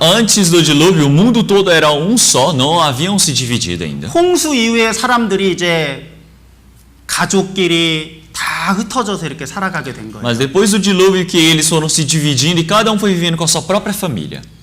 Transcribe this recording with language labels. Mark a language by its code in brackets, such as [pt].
[pt] Então, antes do dilúvio, o mundo todo era um só, não haviam se dividido ainda. [ko] 홍수 이후에 사람들이 이제 가족끼리 다 흩어져서 이렇게 살아가게 된 거예요. [pt] Mas depois do dilúvio que eles foram se dividindo e cada um foi vivendo com a sua própria família.